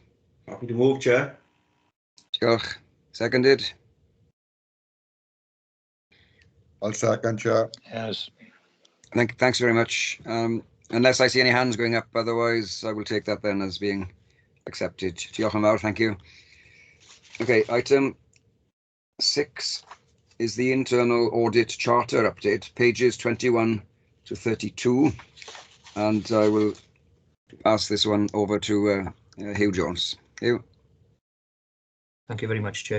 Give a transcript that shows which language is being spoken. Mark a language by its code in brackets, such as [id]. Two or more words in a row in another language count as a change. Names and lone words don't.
[en] Happy to move, Chair. Diolch. Seconded. I'll second, Chair. Yes. Thanks very much. Unless I see any hands going up, otherwise I will take that then as being accepted. [cy] Diolch yn fawr, [en] thank you. Okay, item 6 is the Internal Audit Charter update, pages 21 to 32. And I will pass this one over to Hugh Jones. Hugh. Thank you very much, Chair.